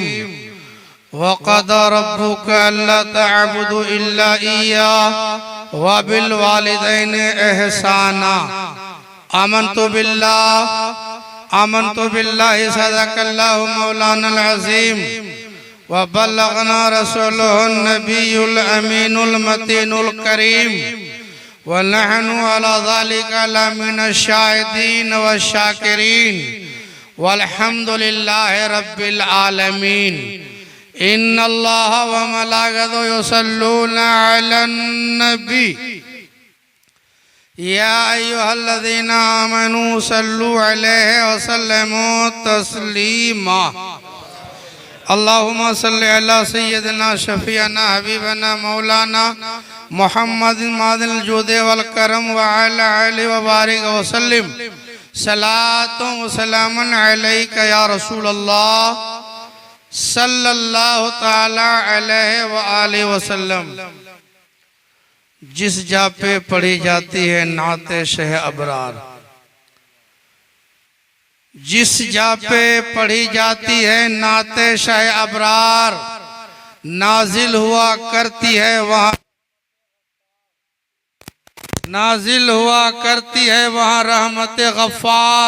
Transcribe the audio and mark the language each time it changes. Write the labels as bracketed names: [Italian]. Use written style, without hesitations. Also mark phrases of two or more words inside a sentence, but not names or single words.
[Arabic] وقضى ربك ألا تعبدوا إلا إياه وبالوالدين إحسانا. آمنت بالله صدق الله مولانا العظيم وبلغنا رسوله النبي الأمين المتين الكريم ونحن على ذلك لمن الشاهدين والشاكرين والحمد لله رب العالمين. إن الله وملائكته يصلون على النبي يا أيها الذين آمنوا صلوا عليه وسلموا تسليما. اللهم صل على سيدنا شفيعنا حبيبنا مولانا محمد معدن الجود والكرم وعلى آله وبارك وسلم. صلاة وسلام عليك يا رسول الله صلى الله تعالى عليه وآله وسلم. [Urdu] جس جا پہ پڑھی جاتی ہے نعت شہ ابرار، جس جا پہ پڑھی جاتی ہے نعت شہ ابرار، نازل ہوا کرتی ہے وہاں، نازل ہوا کرتی ہے وہاں رحمت غفار.